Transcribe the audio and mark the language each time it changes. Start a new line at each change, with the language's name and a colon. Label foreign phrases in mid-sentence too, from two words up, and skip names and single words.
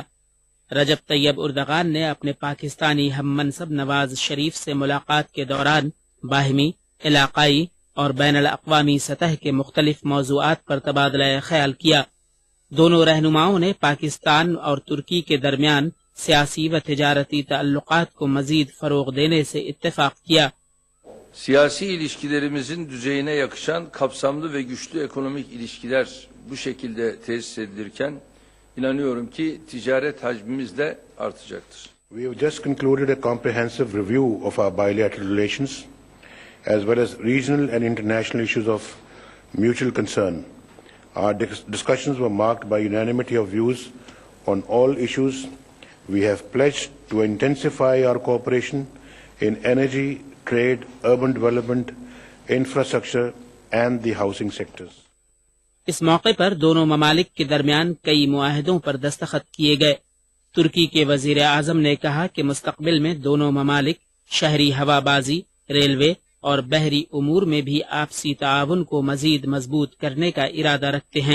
Urdu: رجب طیب اردوغان نے اپنے پاکستانی ہم منصب نواز شریف سے ملاقات کے دوران باہمی، علاقائی اور بین الاقوامی سطح کے مختلف موضوعات پر تبادلہ خیال کیا۔ دونوں رہنماؤں نے pاکستان اور ترکی کے درمیان سیاسی و تجارتی تعلقات کو مزید فروغ دینے سے اتفاق کیا۔
Turkish: Siyasi ilişkilerimizin düzeyine yakışan kapsamlı ve güçlü ekonomik ilişkiler bu şekilde tesis edilirken inanıyorum ki ticaret hacmimiz de artacaktır.
English: We have just concluded a comprehensive review of our bilateral relations as well as regional and international issues of mutual concern. Our discussions were marked by unanimity of views on all issues. We have pledged to intensify our cooperation in energy, trade, urban development, infrastructure and the housing sectors.
Urdu: اس موقع پر دونوں ممالک کے درمیان کئی معاہدوں پر دستخط کیے گئے۔ ترکی کے وزیر اعظم نے کہا کہ مستقبل میں دونوں ممالک شہری ہوا بازی، ریلوے اور بحری امور میں بھی آپسی تعاون کو مزید مضبوط کرنے کا ارادہ رکھتے ہیں۔